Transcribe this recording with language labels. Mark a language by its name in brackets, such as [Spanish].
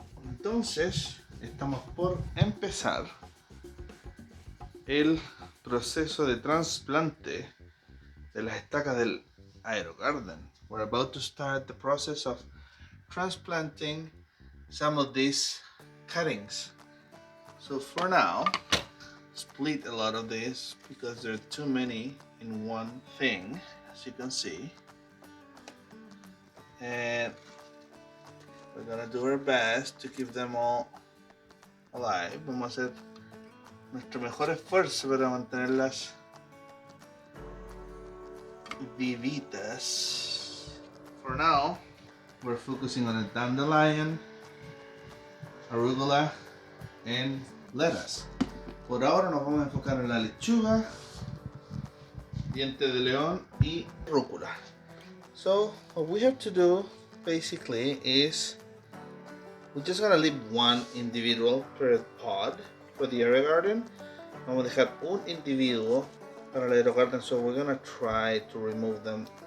[Spanish] Entonces, estamos por empezar el proceso de trasplante de las estacas del AeroGarden. [English] We're about to start the process of transplanting some of these cuttings. So for now, split a lot of this because there are too many in one thing, as you can see. And we're gonna do our best to keep them all alive. [Spanish] Vamos a hacer nuestro mejor esfuerzo para mantenerlas vivitas. [English] For now, we're focusing on a dandelion, arugula, and lettuce. [Spanish] Por ahora nos vamos a enfocar en la lechuga, diente de león y rúcula. [English] So what we have to do basically is we're just gonna leave one individual per pod for the AeroGarden. [Spanish] Vamos a dejar un individuo para el AeroGarden, [English] so we're gonna try to remove them.